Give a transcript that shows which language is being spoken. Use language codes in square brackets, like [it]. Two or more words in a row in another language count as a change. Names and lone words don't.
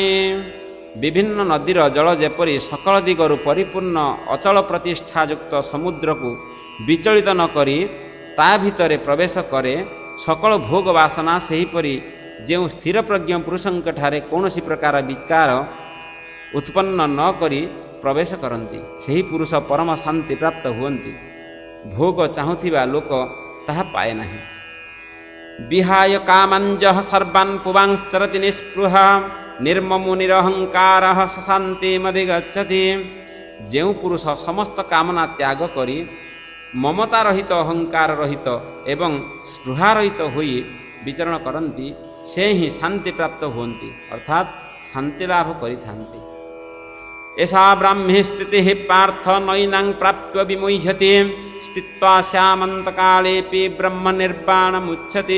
[or] ବିଭିନ୍ନ ନଦୀର ଜଳ ଯେପରି ସକଳ ଦିଗରୁ ପରିପୂର୍ଣ୍ଣ ଅଚଳ ପ୍ରତିଷ୍ଠାଯୁକ୍ତ ସମୁଦ୍ରକୁ ବିଚଳିତ ନ କରି ତା ଭିତରେ ପ୍ରବେଶ କରେ, ସକଳ ଭୋଗ ବାସନା ସେହିପରି ଯେଉଁ ସ୍ଥିରପ୍ରଜ୍ଞ ପୁରୁଷଙ୍କଠାରେ କୌଣସି ପ୍ରକାର ବିକାର ଉତ୍ପନ୍ନ ନ କରି ପ୍ରବେଶ କରନ୍ତି, ସେହି ପୁରୁଷ ପରମ ଶାନ୍ତି ପ୍ରାପ୍ତ ହୁଅନ୍ତି। ଭୋଗ ଚାହୁଁଥିବା ଲୋକ ତାହା ପାଏ ନାହିଁ। [sa] विहाय कामञ्जः सर्वान् पुवांश्चरति निःस्पृहः निर्ममो निरहङ्कारः स शान्तिमधिगच्छति। [or] ଯେଉଁ ପୁରୁଷ ସମସ୍ତ କାମନା ତ୍ୟାଗ କରି ମମତା ରହିତ ଅହଙ୍କାର ରହିତ ଏବଂ ସ୍ପୃହା ରହିତ ହୋଇ ବିଚରଣ କରନ୍ତି ସେ ହିଁ ଶାନ୍ତି ପ୍ରାପ୍ତ ହୁଅନ୍ତି ଅର୍ଥାତ୍ ଶାନ୍ତି ଲାଭ କରିଥାନ୍ତି। [sa] ଏଷା ବ୍ରାହ୍ମୀ ସ୍ଥିତିଃ ପାର୍ଥ ନୈନାଂ ପ୍ରାପ୍ତ୍ୟ ବିମୁହ୍ୟତେ ସ୍ଥିତ୍ୱା ସ୍ୟାମନ୍ତକାଳେପି ବ୍ରହ୍ମ ନିର୍ବାଣମୁଚ୍ୟତେ।